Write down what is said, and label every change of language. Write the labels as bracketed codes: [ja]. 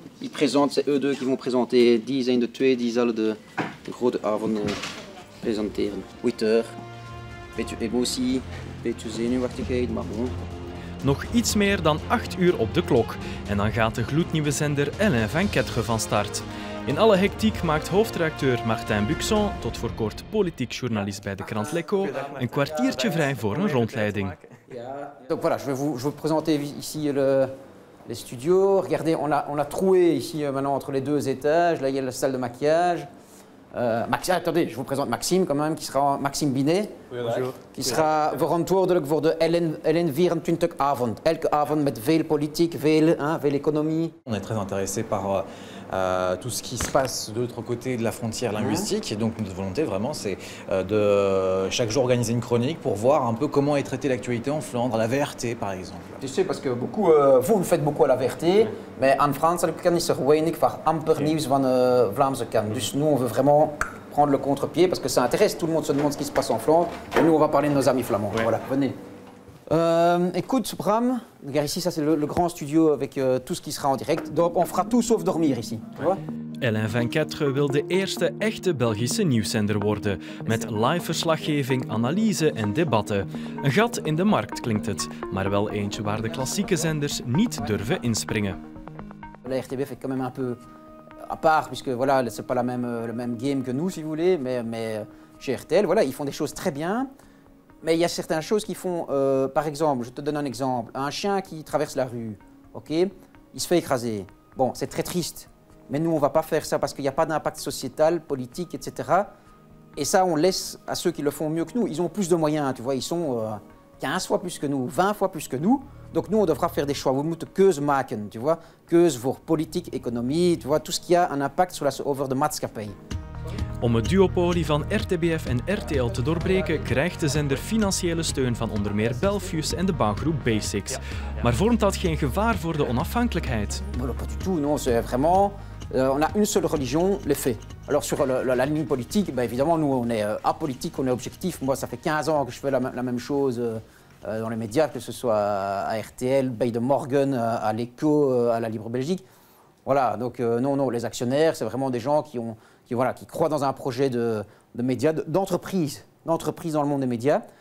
[fr] Ils présentent, c'est eux deux qui vont présenter. [nl] Die zijn de twee die zullen de grote avond presenteren. 8 uur. Beetje emotie, beetje zenuwachtigheid, maar bon. Nog iets meer dan 8 uur op de klok en dan gaat de gloednieuwe zender Alain 24 van start. In alle hectiek maakt hoofdredacteur Martin Buxon, tot voor kort politiek journalist bij de krant L'Echo, een kwartiertje vrij voor een rondleiding. [fr] Donc voilà, je vais vous présenter ici les studios. Regardez, on a troué ici maintenant entre les deux étages. Là, il y a la salle de maquillage. Attendez, je vous présente Maxime quand même, qui sera Maxime Binet. Bonjour. [nl] Die sera verantwoordelijk voor de LN24-avond. Elke avond met veel politiek, veel économie. [fr] On est très intéressé par tout ce qui se passe de l'autre côté de la frontière linguistique. Et donc notre volonté vraiment c'est de chaque jour organiser une chronique pour voir un peu comment est traitée l'actualité en Flandre, à la VRT par exemple. Tu sais, parce que beaucoup, vous le faites beaucoup à la VRT, mais [nl] en Frankrijk is er weinig van amper nieuws van Vlaamse kant. [fr] Dus nous on veut vraiment prendre le contre-pied parce que ça intéresse, tout le monde se demande ce qui se passe en Flandre. Et nous on va parler de nos amis flamands. Ouais. Voilà, venez. Écoute Bram, regarde ici, ça c'est le grand studio avec tout ce qui sera en direct. Donc on fera tout sauf dormir ici. Tu vois? [nl] Alain 24 wil de eerste echte Belgische nieuwszender worden, met live verslaggeving, analyse en debatten. Een gat in de markt klinkt het, maar wel eentje waar de klassieke zenders niet durven inspringen. [fr] La RTBF est quand même un peu à part, puisque voilà, c'est pas le même game que nous si vous voulez, mais chez RTL, voilà, ils font des choses très bien. Mais il y a certaines choses qui font, par exemple, je te donne un exemple, un chien qui traverse la rue, ok, il se fait écraser. Bon, c'est très triste, mais nous on ne va pas faire ça parce qu'il n'y a pas d'impact sociétal, politique, etc. Et ça, on laisse à ceux qui le font mieux que nous. Ils ont plus de moyens, tu vois, ils sont 15 fois plus que nous, 20 fois plus que nous. Donc nous, on devra faire des choix. [nl] We moeten keuze maken, [fr] tu vois, [nl] keuze voor politiek, economie, tu vois, [fr] tout ce qui a un impact [nl] over de maatschappij. Om het duopolie van RTBF en RTL te doorbreken, krijgt de zender financiële steun van onder meer Belfius en de bouwgroep Basics. Maar vormt dat geen gevaar voor de onafhankelijkheid? [fr] Non, pas du tout. Non, c'est vraiment... on a une seule religion, les faits. Alors sur la ligne politique, ben, évidemment, nous on est apolitique, on est objectif. Moi, ça fait 15 ans que je fais la même chose dans les médias, que ce soit à RTL, Bay de Morgan, à l'Echo, à la Libre Belgique. Voilà, donc non, les actionnaires, c'est vraiment des gens qui croient dans un projet de médias, d'entreprise dans le monde des médias.